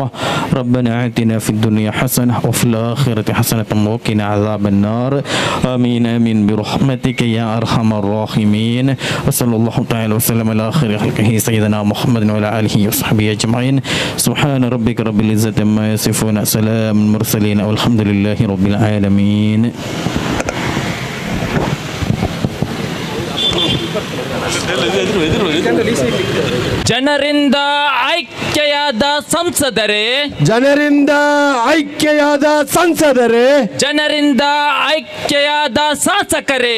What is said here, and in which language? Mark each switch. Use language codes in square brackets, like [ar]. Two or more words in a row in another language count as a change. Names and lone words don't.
[ar] ربنا آتنا في الدنيا حسنة وفي الآخرة حسنة وقنا عذاب النار. آمين آمين برحمتك يا أرحم الراحمين. وصلى الله تعالى وسلم على آخر خلقه سيدنا محمد وعلى آله وصحبه أجمعين. سبحان ربك رب العزة عما يصفون، سلام المرسلين والحمد لله رب العالمين. [kn] ಜನರಿಂದ ಆಯ್ಕೆಯಾದ ಸಂಸದರೇ, ಜನರಿಂದ ಆಯ್ಕೆಯಾದ ಸಂಸದರೇ, ಜನರಿಂದ ಆಯ್ಕೆಯಾದ ಶಾಸಕರೇ,